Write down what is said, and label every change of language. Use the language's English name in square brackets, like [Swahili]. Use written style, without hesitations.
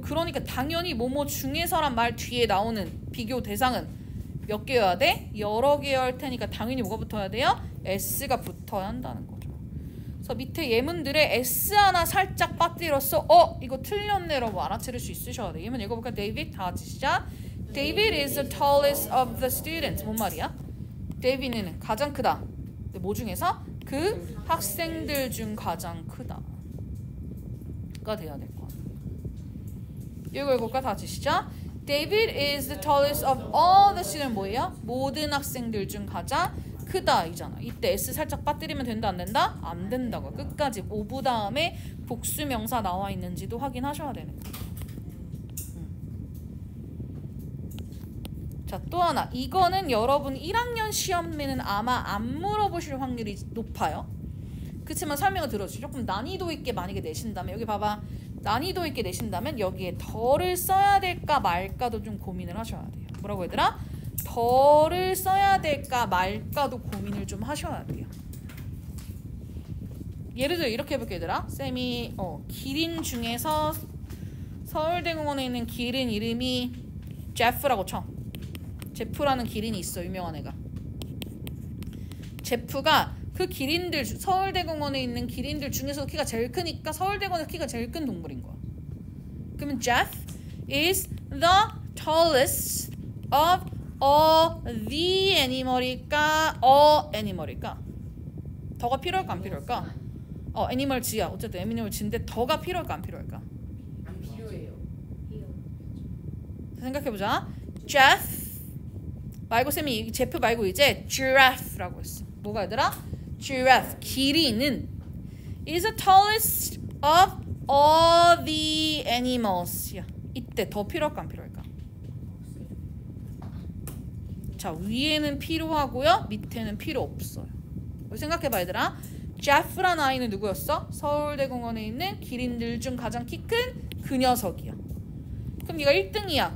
[Korean] 그러니까 당연히 뭐뭐 중에서란 말 뒤에 나오는 비교 대상은 몇 개여야 돼? 여러 개여야 할 테니까 당연히 뭐가 붙어야 돼요? S가 붙어야 한다는 거죠. 그래서 밑에 예문들에 S 하나 살짝 빠뜨렸어. 이거 틀렸네라고 알아차릴 수 있으셔야 돼. 예문 읽어볼까? David 다 같이 시작. [English] David is the tallest of the students. [Korean] 뭔 말이야? 데이비드는 가장 크다. 근데 뭐 중에서? 그 학생들 중 가장 크다. 가 돼야 될 거야. 이거 읽어볼까? 다 같이 시작. [English] David is the tallest of all the students. [Korean] 뭐예요? 모든 학생들 중 가장 크다 이잖아. 이때 S 살짝 빠뜨리면 된다 안 된다? 안 된다고. 끝까지 오브 다음에 복수 명사 나와 있는지도 확인하셔야 되는 거야. 자, 또 하나. 이거는 여러분 1학년 시험에는 아마 안 물어보실 확률이 높아요. 그렇지만 설명을 들어주죠. 조금 난이도 있게 만약에 내신다면 여기 봐봐. 난이도 있게 내신다면 여기에 덜을 써야 될까 말까도 좀 고민을 하셔야 돼요. 뭐라고 얘들아? 덜을 써야 될까 말까도 고민을 좀 하셔야 돼요. 예를 들어 이렇게 해볼게 얘들아. 쌤이 기린 중에서 서울대공원에 있는 기린 이름이 제프라고 쳐. 제프라는 기린이 있어. 유명한 애가. 제프가 그 기린들 서울대공원에 있는 기린들 중에서 키가 제일 크니까 서울대공원에서 키가 제일 큰 동물인 거야. 그러면 [English] Jeff is the tallest of all the animal일까? [Korean] animal일까? 더가 필요할까 안 필요할까? 애니멀 지야. 어쨌든 애니멀 지인데 더가 필요할까 안 필요할까? 안 필요해요. 생각해보자. Jeff 말고 쌤이 제프 말고 이제 giraffe라고 했어. 뭐가 얘들아? [English] giraffe [Korean] 기린은 [English] is the tallest of all the animals. [Korean] 야, 이때 더 필요할까 안 필요할까? 자, 위에는 필요하고요. 밑에는 필요 없어요. 생각해봐 얘들아. 제프라는 아이는 누구였어? 서울대공원에 있는 기린들 중 가장 키 큰 그 녀석이야. 그럼 네가 1등이야.